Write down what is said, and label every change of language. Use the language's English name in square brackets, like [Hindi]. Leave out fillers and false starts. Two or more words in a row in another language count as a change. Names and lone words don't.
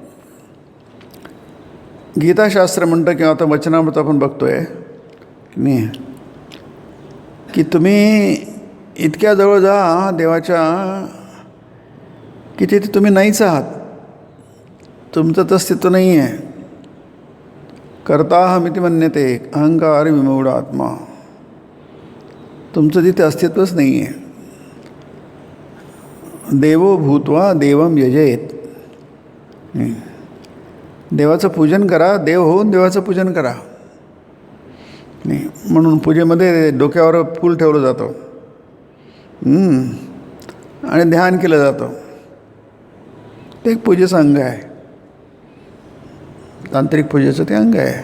[Marathi] गीताशास्त्र म्हणतं किंवा आता वचनामृत आपण बघतो आहे नाही की तुम्ही इतक्या जवळ जा देवाच्या की तिथे तुम्ही नाहीच आहात, तुमचं अस्तित्व नाही आहे. [Sanskrit] कर्ताहमिति मन्यते अहंकार विमूढ आत्मा, [Marathi] तुमचं तिथे अस्तित्वच नाही आहे. [Sanskrit] देवो भूत्वा देवम यजेत, [Marathi] देवाचं पूजन करा, देव होऊन देवाचं पूजन करा. नाही म्हणून पूजेमध्ये डोक्यावर फूल ठेवलं जातं आणि ध्यान केलं जातं. ते एक पूजेचं अंग आहे, तांत्रिक पूजेचं ते अंग आहे.